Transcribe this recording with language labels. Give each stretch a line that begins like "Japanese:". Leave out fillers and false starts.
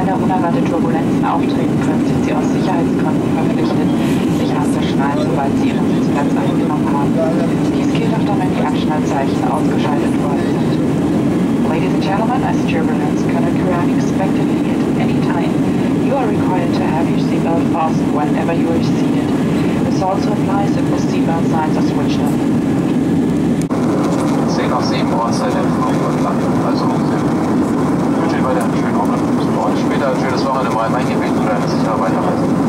German: unerwartete Turbulenzen auftreten können, sind Sie aus Sicherheitsgründen verpflichtet, sich anzuschnallen, sobald Sie Ihren Sitzplatz eingenommen haben. Dies gilt auch dann, wenn die Anschnallzeichen ausgeschaltet worden sind.
English: Ladies and gentlemen, as turbulence can occur unexpectedly at any time, you are required to have your seatbelt fastened whenever you are seated. This also applies if the seatbelt signs are switched on.
German: 10 nach 7 Ortszeit in Frankfurt landen. Also, ich wünsche Ihnen weiter einen schönen Abend. Und später ein schönes Wochenende im Rhein-Main-Gebiet oder eine sichere Weiterreise.